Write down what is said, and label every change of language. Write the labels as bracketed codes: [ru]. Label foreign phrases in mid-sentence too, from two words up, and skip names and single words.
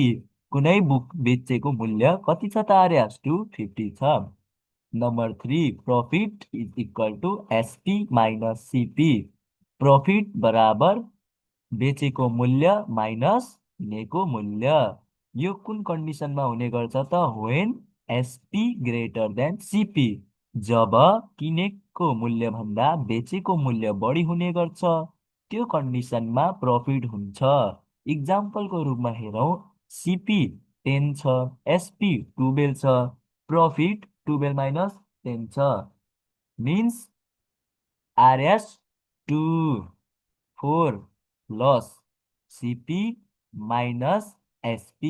[ne] कुनै बुक बेचेको मूल्य कति छ त? [en] RS250 छ। नम्बर 3, profit is equal to SP minus CP. [ne] प्रफिट बराबर बेचेको मूल्य माइनस किनेको मूल्य। यो कुन कन्डिसनमा हुने गर्छ त? [en] when SP greater than CP. [ne] जब किनेको मूल्य भन्दा बेचेको मूल्य बढी हुने गर्छ त्यो कन्डिसनमा प्रफिट हुन्छ। इक्जाम्पलको रूपमा हेरौँ, CP 10 छ, SP 12 छ, प्रफिट 12 माइनस 10 छ। [en] means RS2 4 loss, CP minus SP.